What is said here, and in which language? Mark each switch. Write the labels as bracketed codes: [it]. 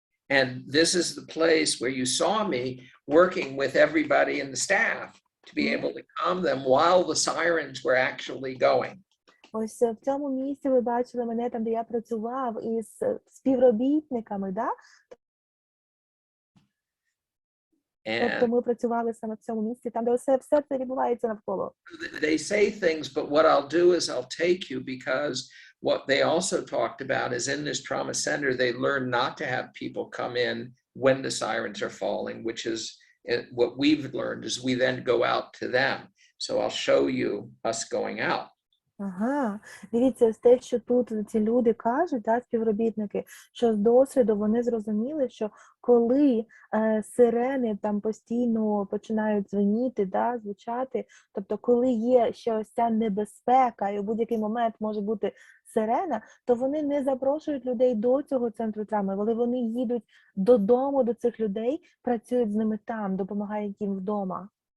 [en] And this is the place where you saw me working with everybody in the staff to be able to calm them while the sirens were actually going. [uk] Ось в цьому місці ви бачили мене там, де я працював із співробітниками, да? Тобто ми працювали саме в цьому місці, там, де все це відбувається навколо. [en] They say things, but what I'll do is I'll take you, because what they also talked about is in this trauma center, they learn not to have people come in when the sirens are falling, which is what we've learned is we then go out to them. So I'll show you us going out. [uk] Ага, дивіться, ось те, що тут ці люди кажуть, да, співробітники, що з досвіду вони зрозуміли, що коли сирени там постійно починають дзвеніти, да, звучати, тобто коли є ще ось ця небезпека і у будь-який момент може бути сирена, то вони не запрошують людей до цього центру травми, але вони їдуть додому до цих людей, працюють з ними там, допомагають їм вдома.